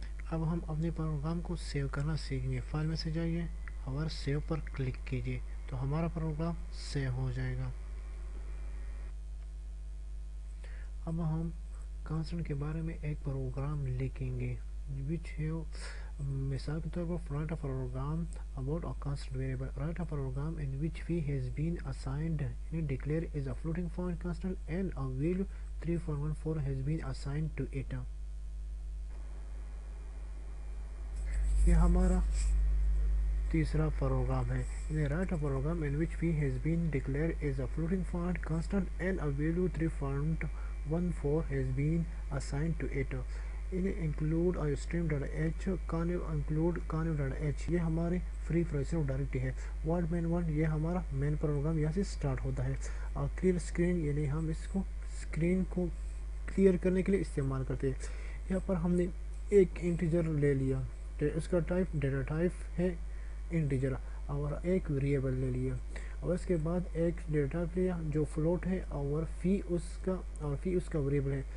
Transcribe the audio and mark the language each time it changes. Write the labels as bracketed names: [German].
[Urdu] اب ہم اپنے پروگرام کو سیو کرنا سیکھیں گے. فائل میں سے جائیے اور سیو پر کلک کیجیے تو ہمارا پروگرام سیو ہو جائے گا. اب ہم کانسٹنٹ کے بارے میں ایک پروگرام لکھیں گے which ہے مثال کے طور پر [English] write a program about a constant variable. Write a program in which v has been assigned and declare is a floating point constant and a value 3.14 has been assigned to it. [Urdu] یہ ہمارا تیسرا programme ہے. [English] Write a program in which v has been declared is a floating point constant and a value 3.14 has been assigned to it. include stream.h include conv.h. [Urdu] یہ ہماری free processor directory ہے. Void main 1 یہ ہمارا main program یہاں سے start ہوتا ہے. اور کلیئر اسکرین یعنی ہم اس کو اسکرین کو کلیئر کرنے کے لیے استعمال کرتے ہیں. یہاں پر ہم نے ایک انٹیجر لے لیا. اس کا ٹائپ ڈیٹا ٹائپ ہے انٹیجر اور ایک ویریبل لے لیا اور اس کے بعد ایک ڈیٹا ٹائپ لیا جو فلوٹ ہے اور فی اس کا ویریبل ہے.